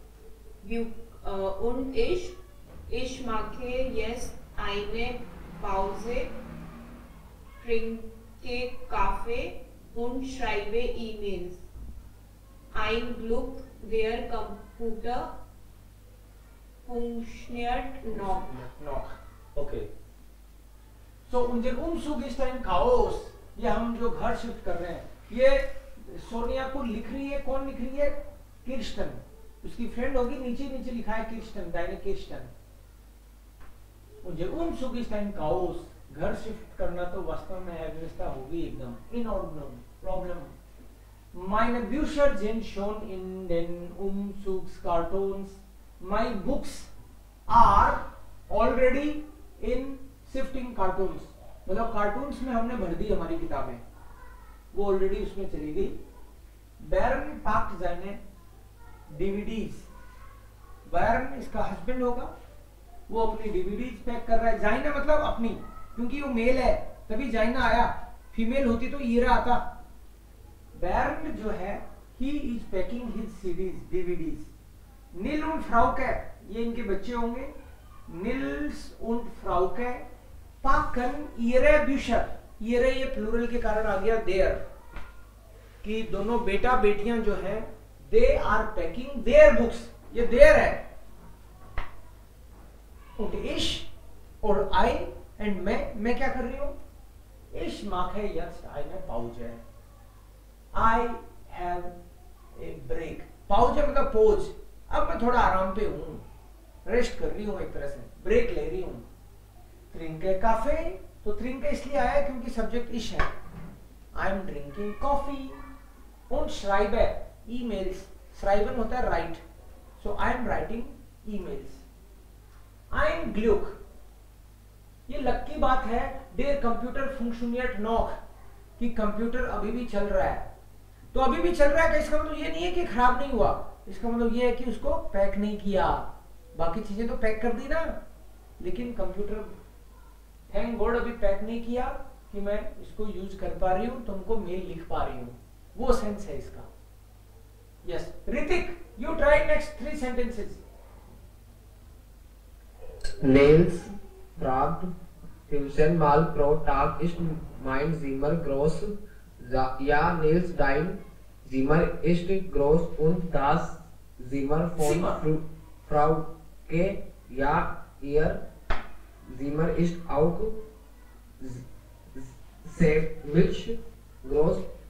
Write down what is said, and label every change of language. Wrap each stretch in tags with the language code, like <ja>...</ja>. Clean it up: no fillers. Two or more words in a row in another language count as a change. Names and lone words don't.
<de>Und ich mache jetzt eine Pause, trinke Kaffee und schreibe E-Mails. Ein Glück, der Computer funktioniert noch.</de> <en>okay, so</en> <de>उनके Umzug ist ein Chaos,</de> <hi>ये हम जो घर शिफ्ट कर रहे हैं, ये सोनिया को लिख रही है, कौन लिख रही है? किर्स्टन, उसकी फ्रेंड होगी, नीचे नीचे लिखा है किर्स्टन, डायने किर्स्टन।</hi> <de>मुझे Umzug ist ein Chaos,</de> <hi>घर शिफ्ट करना तो वास्तव में अव्यवस्था होगी एकदम,</hi> <en>inordinary problem.</en> <de>Meine Bücher sind schon in den Umzugskartons.</de> <en>My books are already in shifting cartoons.</en> <hi>मतलब कार्टून्स में हमने भर दी हमारी किताबें, वो ऑलरेडी उसमें चली गई।</hi> <de>बैरन packt seine DVDs.</de> <hi>बैरन इसका हस्बैंड होगा, वो अपनी DVDs पैक कर रहा है। जाइना मतलब अपनी, क्योंकि वो मेल है तभी जाइना आया, फीमेल होती तो ईरा आता। बैरन जो है,</hi> <en>he is packing his CDs, DVDs.</en> <de>Nil und Frauke,</de> <hi>ये इनके बच्चे होंगे।</hi> <de>Nils und Frauke packen ihre Bücher.</de> <hi>ihre ये प्लूरल के कारण आ गया देयर, कि दोनों बेटा बेटियां जो हैं,</hi> <en>they are packing their books,</en> <hi>ये देयर है।</hi> <de>und ich</de> <hi>और</hi> <en>I and</en> <hi>मैं क्या कर रही हूँ?</hi> <de>Ich mache jetzt eine Pause.</de> <en>I have a break.</en> <hi>Pause मतलब पोज, अब मैं थोड़ा आराम पे हूँ, रेस्ट कर रही हूँ, एक तरह से ब्रेक ले रही हूँ।</hi> <de>Trinke Kaffee,</de> <hi>तो trinke इसलिए आया क्योंकि सब्जेक्ट इश है।</hi> <en>I am drinking coffee.</en> <de>Und schreibe emails.</de> <en>Schreiben</en> <hi>होता है</hi> <en>write, so I am writing emails.</en> <de>Ein Glück,</de> <hi>ये लक की बात है।</hi> <de>Der Computer funktioniert noch,</de> <hi>कि कंप्यूटर अभी भी चल रहा है। तो अभी भी चल रहा है, इसका मतलब ये नहीं है कि खराब नहीं हुआ, इसका मतलब ये है कि उसको पैक नहीं किया। बाकी चीजें तो पैक कर दी ना, लेकिन कंप्यूटर</hi> <en>thank God</en> <hi>अभी पैक नहीं किया कि मैं इसको यूज कर पा रही हूं, तुमको मेल लिख पा रही हूं, वो सेंस है इसका।</hi> <en>यस ऋतिक, you try next 3 sentences.</en> <de>Nils fragt Fusion mal pro Tag ist mein Zimmer groß? Ja, Nils, dein Zimmer ist groß und das Zimmer von Frauke, ja, ihr Zimmer ist auch ziemlich groß.</de>